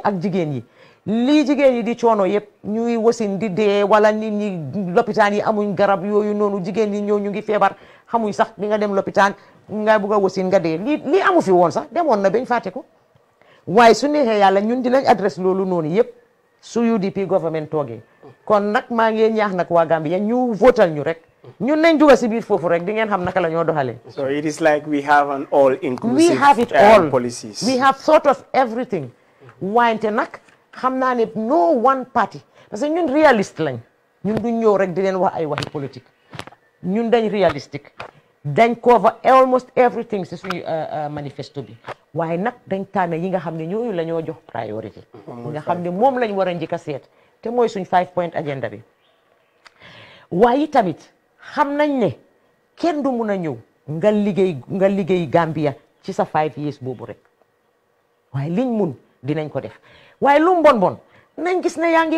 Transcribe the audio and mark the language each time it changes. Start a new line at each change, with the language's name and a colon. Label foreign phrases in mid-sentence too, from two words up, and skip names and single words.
Wolof: ak jigéen yi lii jigéen yi di coono yëpp ñuy wasin di dee wala nit ñi lopitaan yi amuñ garab yooyu noonu jigéen ñi ñëw ñu ngi feebar xamuñ sax di nga dem lopitaan nga bugg a wasin nga dee lii amu fi woon sax demoon na bañ fàtte ko waaye su neexee yàlla ñun dinañ adresse loolu noonu yëpp su UDP government toogee kon nag maa ngi ñaax nag waa Gambia ñu votal ñu rek ñun nañ dugg si biir foofu rek di ngeen xam naka la ñoo doxalee.
English: So it is like we have an all-inclusive we have it all policies. we have thought of everything
Wolof: wante nag xam naa ne
English: no one party
French: parce que
Wolof: ñun réaliste lañ ñun duñ ñëw rek di leen wax ay waxi politique ñun dañ réalistique dañ
English: cover almost everything
Wolof: si suñu manifesto bi waaye nag dañ tànn yi nga xam ne ñooñu la ñoo jox priorité yi nga xam ne moom lañ war a njëkk a seet te mooy suñ 5-point agenda bi waaye tamit xam nañ ne kenn du mun a ñëw nga liggéey Gambia ci sa 5 years boobu rek waaye liñ mun dinañ ko def waaye lu mu bon nañ gis ne yaa ngee